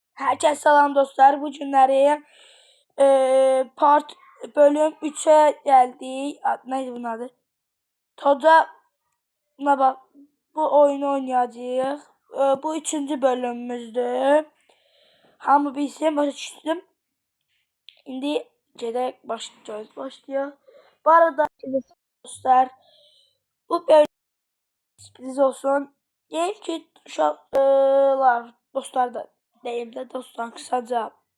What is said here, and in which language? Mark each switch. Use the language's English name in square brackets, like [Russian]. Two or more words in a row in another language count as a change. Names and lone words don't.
[Turkish] Herkese selam dostlar. Bu günləri bölüm 3'e geldik. Neydi bunun adı? [Azerbaijani] Toca bak bu oyunu oynayacağıq. Bu 3-cü bölümümüzdür. Hamı bilsin, başa düşdüm. İndi gedək başlayaq. [Turkish] Bu arada dostlar, bu bölüm sürpriz olsun. [Azerbaijani] Deyim ki uşaqlar, dostlar da deyim də dostlar kısaca.